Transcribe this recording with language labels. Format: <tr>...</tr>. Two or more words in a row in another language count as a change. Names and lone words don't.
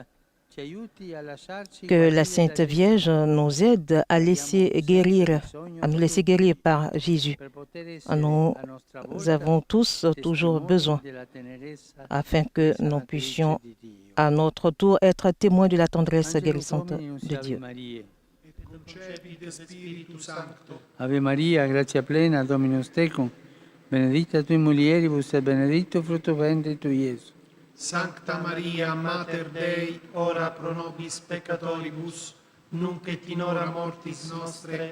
<fr>Que la Sainte Vierge nous aide à nous laisser guérir par Jésus. Nous avons tous toujours besoin afin que nous puissions à notre tour être témoins de la tendresse guérissante de Dieu.</fr> <la>Ave Maria, gratia plena, Dominus tecum, benedicta tui mulieribus et benedictus fructus ventris tui, Iesus. Sancta Maria, Mater Dei, ora pro nobis peccatoribus, nunc et in hora mortis nostre.</la>